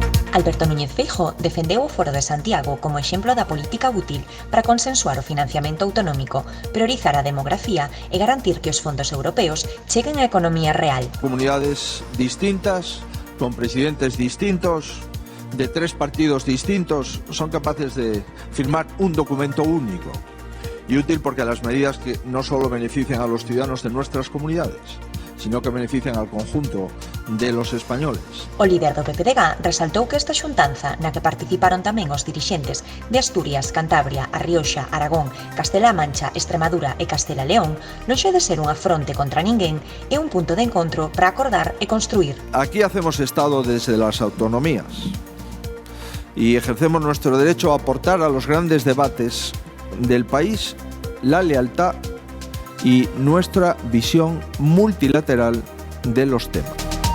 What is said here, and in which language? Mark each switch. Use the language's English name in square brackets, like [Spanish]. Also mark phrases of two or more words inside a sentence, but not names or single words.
[Galician] Alberto Núñez Feijóo defendeu o Foro de Santiago como exemplo da política útil para consensuar o financiamento autonómico, priorizar a demografía e garantir que os fondos europeos cheguen á economía real. [Spanish] Comunidades distintas, con presidentes distintos, de 3 partidos distintos, son capaces de firmar un documento único y útil porque las medidas que no solo benefician a los ciudadanos de nuestras comunidades, sino que benefician al conjunto de los españoles. [Galician] O líder do PPDG resaltou que esta xuntanza, na que participaron tamén os dirixentes de Asturias, Cantabria, A Rioxa, Aragón, Castela-A Mancha, Extremadura e Castela-León, non xe de ser unha fronte contra ninguén, é un punto de encontro para acordar e construir. [Spanish] Aquí hacemos Estado desde las autonomías y ejercemos nuestro derecho a aportar a los grandes debates del país la lealtad y nuestra visión multilateral de los temas.